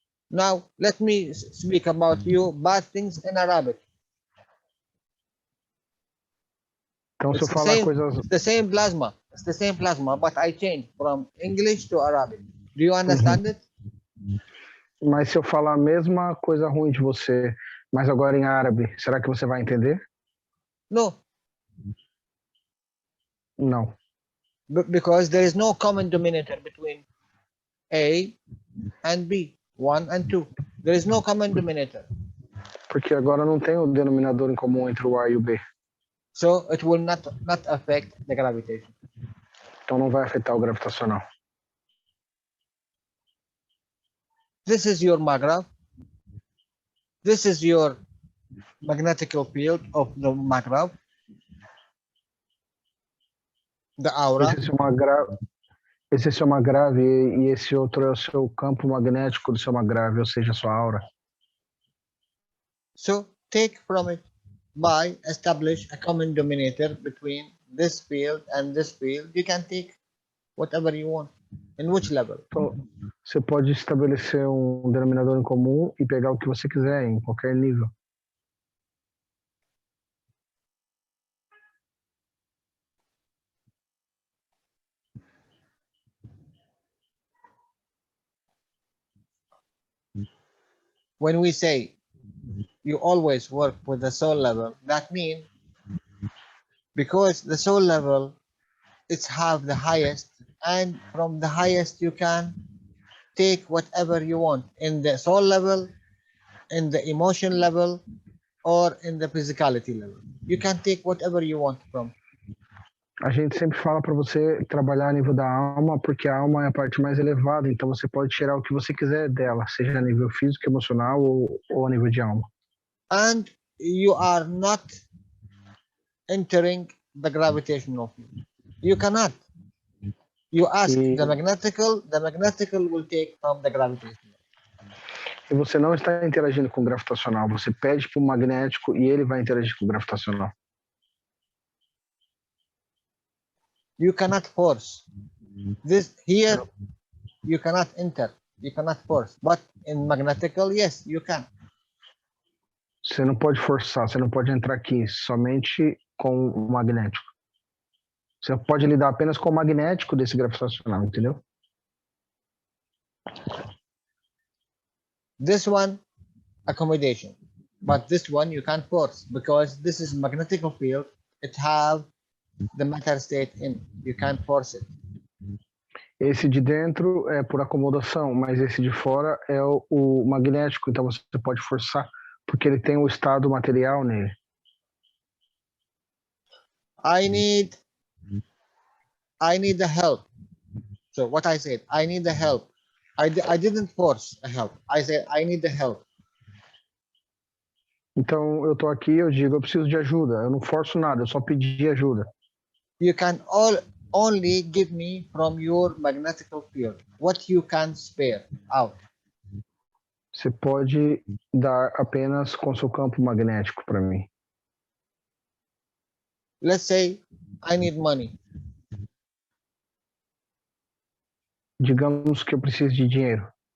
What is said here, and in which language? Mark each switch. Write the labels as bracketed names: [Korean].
[English] Now, let me speak about you bad things in Arabic. [Portuguese] Então, se eu [English] It's [Portuguese] falar coisas... [English] It's the same plasma. It's the same plasma, but I changed from English to Arabic. Do you understand it? [Portuguese] Mas se eu falar a mesma coisa ruim de você, mas agora em árabe, será que você vai entender? [English] No. [Portuguese] Não. [English] Because there is no common denominator between A and B, 1 and 2. There is no common denominator. [Portuguese] Porque agora não tem o denominador em comum entre o A e o B. [English] So it will not affect the gravitation. [Portuguese] Então não vai afetar o gravitacional. [English] This is your magrav. This is your magnetical field of the magrav. The aura. [Portuguese] Esse é seu magrave e esse outro é o seu campo magnético do seu magrave, ou seja, a sua aura. [English] So take from it by establish a common denominator between this field and this field. You can take whatever you want. In which level? [Portuguese] Então, você pode estabelecer um denominador em comum e pegar o que você quiser em qualquer nível. [English] When we say you always work with the soul level, that means because the soul level it's have the highest, and from the highest you can take whatever you want in the soul level, in the emotion level, or in the physicality level. You can take whatever you want from. [Portuguese] A gente sempre fala para você trabalhar a nível da alma, porque a alma é a parte mais elevada, então você pode tirar o que você quiser dela, seja a nível físico, emocional ou a nível de alma. [English] And you are not entering the gravitational field. You cannot. You ask the magnetical will take from the gravitational. [Portuguese] E você não está interagindo com o gravitacional, você pede para o magnético e ele vai interagir com o gravitacional. [English] You cannot force. This here, you cannot enter. You cannot force. But in magnetical, yes, you can. [Portuguese] Você não pode forçar, você não pode entrar aqui, somente com o magnético. Você pode lidar apenas com o magnético desse gravitacional, entendeu? [English] This one, accommodation. But this one you can't force because this is magnetical field. It have the matter state in. You can't force it. [Portuguese] Esse de dentro é por acomodação, mas esse de fora é o magnético, então você pode forçar, porque ele tem o estado material nele. [English] I need the help. So what I said, I need the help. I didn't force the help. I said I need the help. [Portuguese] Então eu tô aqui, eu digo, eu preciso de ajuda. Eu não forço nada, eu só pedi ajuda. [English] You can only give me from your magnetical field what you can spare out. [Portuguese] Você pode dar apenas com seu campo magnético para mim. [English] Let's say I need money. [Portuguese] Digamos que eu preciso de dinheiro.